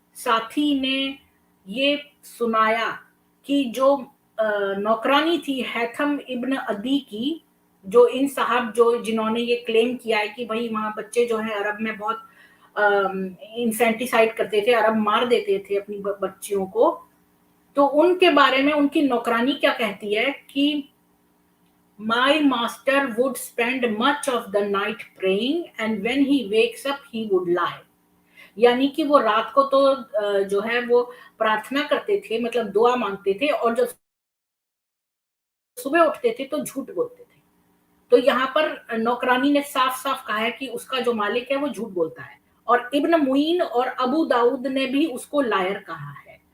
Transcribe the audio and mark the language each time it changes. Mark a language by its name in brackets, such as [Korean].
[Hindi] साथी ने ये सुनाया कि जो नौकरानी थी हैथम इब्न अदी की, जो इन साहब जो जिन्होंने ये क्लेम किया है कि भाई वहाँ बच्चे जो हैं अरब में बहुत इंफेंटिसाइड करते थे, अरब मार देते थे अपनी बच्चियों को। तो उनके बारे में उनकी नौकरानी क्या कहती है कि [English] My master would spend much of the night praying and when he wakes up he would lie. [Hindi] यानी कि वो रात को तो जो है वो प्रार्थना करते थे, मतलब दुआ मांगते थे, और जब सुबह उठते थे तो झूठ बोलते थे। तो यहाँ पर नौकरानी ने साफ-साफ कहा है कि उसका जो मालिक है वो झूठ बोलता है, और इब्न मुईन और अबू दाऊद ने भी उसको लायर कहा है।